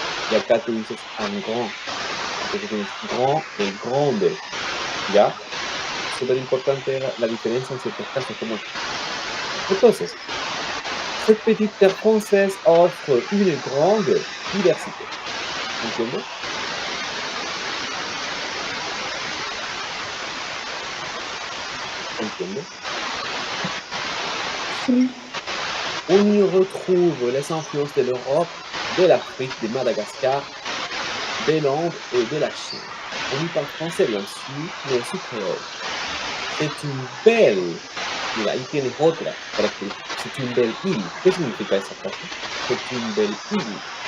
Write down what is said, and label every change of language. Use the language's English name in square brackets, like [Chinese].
[Spanish] Y acá tú dices un grand. Entonces tienes grand y grande. ¿Ya? Súper importante la diferencia en ciertos casos como este. [French] Entonces, cette petite terre française offre une grande diversité. [Spanish] ¿Entiendes? ¿Entiendes? Sí. [French] On y retrouve les influences de l'Europe, de l'Afrique, de Madagascar, des Landes et de la Chine. On y parle français bien sûr, mais aussi créole. C'est une belle [Spanish] Mira, ahí tienes otra característica. [French] C'est une belle île. [Spanish] ¿Qué significa esa frase? [French] C'est une belle île.